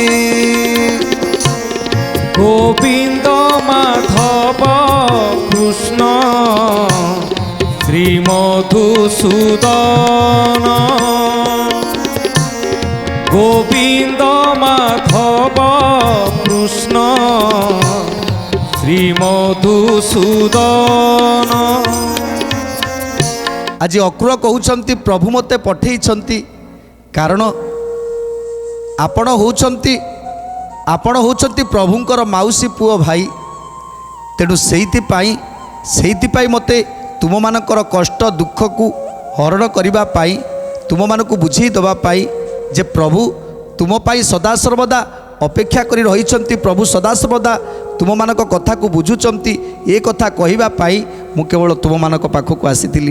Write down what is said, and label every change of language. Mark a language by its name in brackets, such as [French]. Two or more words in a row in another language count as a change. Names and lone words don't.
[Odia] গোবিন্দ মাধব কৃষ্ণ শ্রীমধুসূদন গোবিন্দ মাধব কৃষ্ণ শ্রীমধুসূদন। ଆଜି ଅକ୍ରୂର କହୁଛନ୍ତି ପ୍ରଭୁ ମୋତେ ପଠେଇଛନ୍ତି, କାରଣ ଆପଣ ହେଉଛନ୍ତି ପ୍ରଭୁଙ୍କର ମାଉସୀ ପୁଅ ଭାଇ। ତେଣୁ ସେଇଥିପାଇଁ ମୋତେ ତୁମମାନଙ୍କର କଷ୍ଟ ଦୁଃଖକୁ ହରଣ କରିବା ପାଇଁ, ତୁମମାନଙ୍କୁ ବୁଝେଇ ଦେବା ପାଇଁ ଯେ ପ୍ରଭୁ ତୁମ ପାଇଁ ସଦାସର୍ବଦା ଅପେକ୍ଷା କରି ରହିଛନ୍ତି, ପ୍ରଭୁ ସଦାସର୍ବଦା ତୁମମାନଙ୍କ କଥାକୁ ବୁଝୁଛନ୍ତି, ଏ କଥା କହିବା ପାଇଁ ମୁଁ କେବଳ ତୁମମାନଙ୍କ ପାଖକୁ ଆସିଥିଲି।